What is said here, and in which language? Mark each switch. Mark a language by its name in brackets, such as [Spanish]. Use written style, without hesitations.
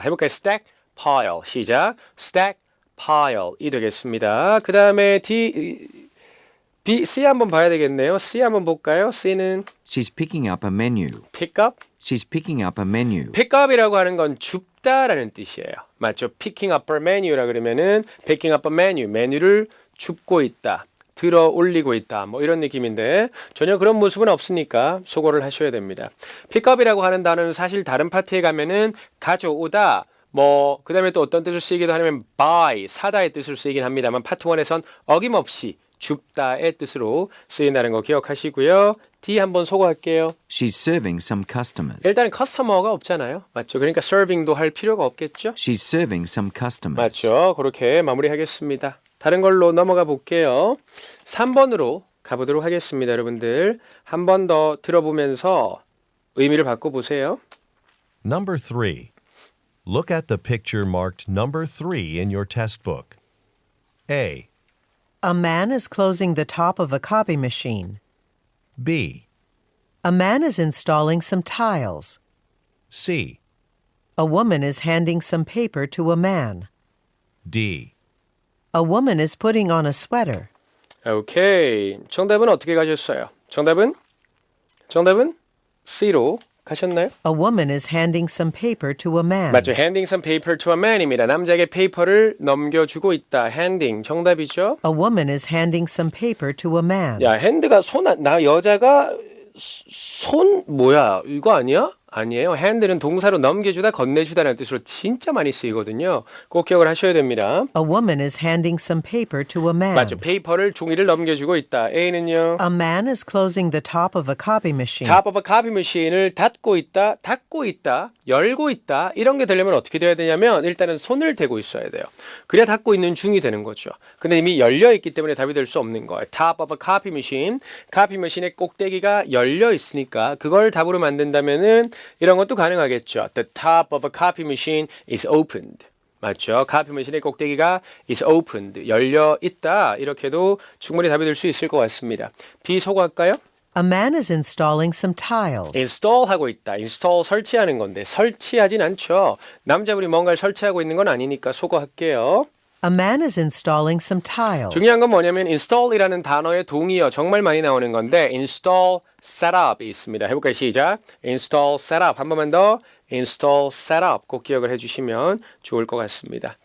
[Korean] 해볼까요? stack, pile. 시작. stack, pile이 되겠습니다. 그 다음에 D, B, C 한번 봐야 되겠네요. C 한번 볼까요? C는 [English] She's picking up a menu. pick up. She's picking up a menu. [Korean] pick up이라고 하는 건 줍다라는 뜻이에요. 맞죠? [English] picking up a menu라 그러면은 picking up a menu, [Korean] 메뉴를 줍고 있다. 들어 올리고 있다. 뭐 이런 느낌인데 전혀 그런 모습은 없으니까 소거를 하셔야 됩니다. pick up이라고 하는 단어는 사실 다른 파트에 가면은 가져오다. 뭐 그다음에 또 어떤 뜻을 쓰이기도 하냐면 buy, 사다의 뜻을 쓰이긴 합니다만 파트 1에선 어김없이 줍다의 뜻으로 쓰인다는 거 기억하시고요. D 한번 소거할게요. [English] She's serving some customers. [Korean] 일단은 커스터머가 없잖아요. 맞죠? 그러니까 서빙도 할 필요가 없겠죠? [English] She's serving some customers. [Korean] 맞죠? 그렇게 마무리하겠습니다. 다른 걸로 넘어가 볼게요. 3번으로 가보도록 하겠습니다. 여러분들 한 번 더 들어보면서 의미를 바꿔보세요. [English] Number 3. Look at the picture marked number 3 in your test book. A, A man is closing the top of a copy machine. B, A man is installing some tiles. C, A woman is handing some paper to a man. D. A woman is putting on a sweater. [Korean] 오케이. 정답은 어떻게 가셨어요? 정답은 C로 가셨나요? [English] A woman is handing some paper to a man. [Korean] 맞죠. [English] handing some paper to a man입니다. [Korean] 남자에게 페이퍼를 넘겨주고 있다. handing 정답이죠. [English] A woman is handing some paper to a man. [Korean] 야, 핸드가 나 여자가 손 뭐야? 이거 아니야? 아니에요. 핸드는 동사로 넘겨주다, 건네주다라는 뜻으로 진짜 많이 쓰이거든요. 꼭 기억을 하셔야 됩니다. [English] A woman is handing some paper to a man. [Korean] 맞죠. 페이퍼를 종이를 넘겨주고 있다. A는요. [English] A man is closing the top of a copy machine. top of a copy machine [Korean] 을 닫고 있다, 닫고 있다, 열고 있다 이런 게 되려면 어떻게 돼야 되냐면 일단은 손을 대고 있어야 돼요. 그래야 닫고 있는 중이 되는 거죠. 근데 이미 열려 있기 때문에 답이 될 수 없는 거예요. [English] top of a copy machine, [Korean] copy machine의 꼭대기가 열려 있으니까 그걸 답으로 만든다면은 이런 것도 가능하겠죠. [English] The top of a copy machine is opened. [Korean] 맞죠? copy machine의 꼭대기가 [English] is opened. [Korean] 열려 있다. 이렇게도 충분히 답이 될 수 있을 것 같습니다. B 소거할까요? [English] A man is installing some tiles. [Korean] install 하고 있다. install 설치하는 건데 설치하진 않죠. 남자분이 뭔가를 설치하고 있는 건 아니니까 소거할게요. [English] A man is installing some tiles. [Korean] 중요한 건 뭐냐면 install이라는 단어의 동의어 정말 많이 나오는 건데 install setup이 있습니다. 해볼까요? 시작. install setup 한 번만 더 install setup 꼭 기억을 해주시면 좋을 것 같습니다.